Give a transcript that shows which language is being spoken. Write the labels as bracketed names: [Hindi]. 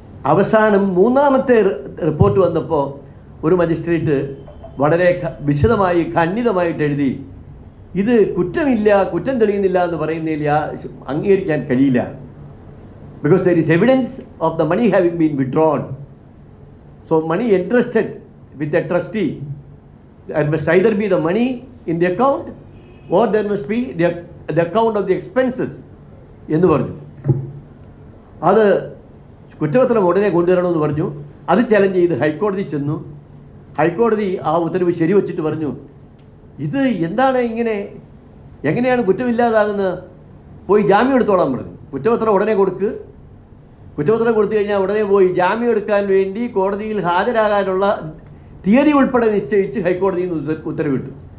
[Malayalam] അവസാനം 3ാമത്തെ റിപ്പോർട്ട് വന്നപ്പോൾ ഒരു മജിസ്ട്രേറ്റ് വളരെ വിശദമായി ഖണ്ഡിതമായിട്ട് എഴുതി ഇത് കുറ്റം തെളിയുന്നില്ല എന്ന് പറയുന്നതിൽ അംഗീകരിക്കാൻ കഴിയില്ല. [English] Because there is evidence of the money having been withdrawn. So money entrusted with the trustee, there must either be the money in the account or there must be the account of the expenses [Malayalam] എന്ന് പറഞ്ഞു. അത് കുറ്റപത്രം ഉടനെ കൊണ്ടുവരണമെന്ന് പറഞ്ഞു. അത് challenge ചെയ്ത് ഹൈക്കോടതി ചെന്നു. ഹൈക്കോടതി ആ ഉത്തരവ് ശരിവച്ചിട്ട് പറഞ്ഞു ഇത് എന്താണ് എങ്ങനെയാണ് കുറ്റമില്ലാതാകുന്നത്, പോയി ജാമ്യം എടുത്തോളാൻ പറഞ്ഞു. കുറ്റപത്രം ഉടനെ കുറ്റപത്രം കൊടുത്തു കഴിഞ്ഞാൽ ഉടനെ പോയി ജാമ്യം എടുക്കാൻ വേണ്ടി കോടതിയിൽ ഹാജരാകാനുള്ള തീയതി ഉൾപ്പെടെ നിശ്ചയിച്ച് ഹൈക്കോടതിയിൽ നിന്ന് ഉത്തരവിട്ടു.